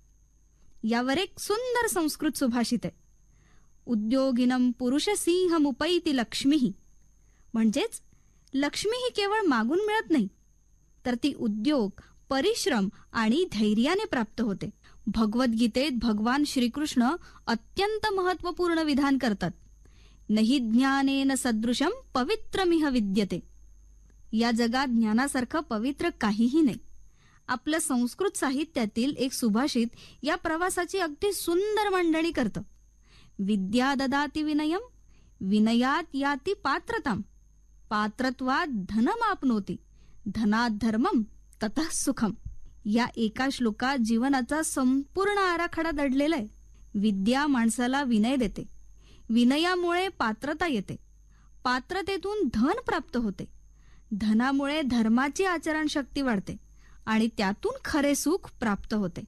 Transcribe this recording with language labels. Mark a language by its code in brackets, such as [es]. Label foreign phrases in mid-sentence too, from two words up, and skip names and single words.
[mr] यावर एक सुंदर संस्कृत सुभाषित आहे, [sa] उद्योगिनम पुरुष सिंहमुपैति लक्ष्मीः. [mr] म्हणजेच लक्ष्मी ही केवळ मागून मिळत नाही, तर ती उद्योग, परिश्रम आणि धैर्याने प्राप्त होते. भगवद्गीतेत भगवान श्रीकृष्ण अत्यंत महत्वपूर्ण विधान करतात, [sa] नहि ज्ञानेन सदृशम पवित्रमिह विद्यते. [mr] या जगात ज्ञानासारखं पवित्र काहीही नाही. आपलं संस्कृत साहित्यातील एक सुभाषित या प्रवासाची अगदी सुंदर मांडणी करतं. [sa] विद्या ददाति विनयम, विनयात याति पात्रताम, पात्रत्वात धनमाप्नोति, धनात धर्मम, ततः सुखम. [mr] या एका श्लोकात जीवनाचा संपूर्ण आराखडा दडलेला आहे. विद्या माणसाला विनय देते, विनयामुळे पात्रता येते, पात्रतेतून धन प्राप्त होते, धनामुळे धर्माची आचरण शक्ती वाढते आणि त्यातून खरे सुख प्राप्त होते.